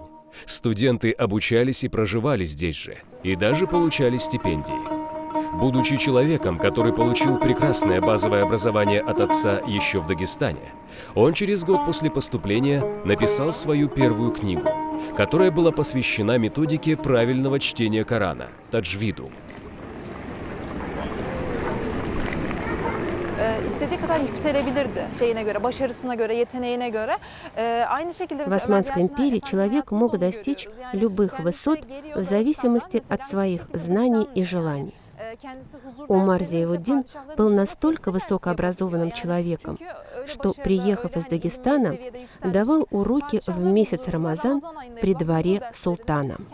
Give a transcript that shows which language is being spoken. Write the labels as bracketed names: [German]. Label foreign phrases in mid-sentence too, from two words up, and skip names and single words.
[Russian] Студенты обучались и проживали здесь же, и даже получали стипендии. Будучи человеком, который получил прекрасное базовое образование от отца еще в Дагестане, он через год после поступления написал свою первую книгу, которая была посвящена методике правильного чтения Корана – таджвиду. [Turkish] İstediği kadar yükselebilirdi şeyine göre, başarısına göre, yeteneğine göre. Aynı şekilde [Russian] В Османской империи человек мог достичь любых высот в зависимости от своих знаний и желаний. Умар Зияуддин был настолько высокообразованным человеком, что, приехав из Дагестана, давал уроки в месяц Рамазан при дворе султана.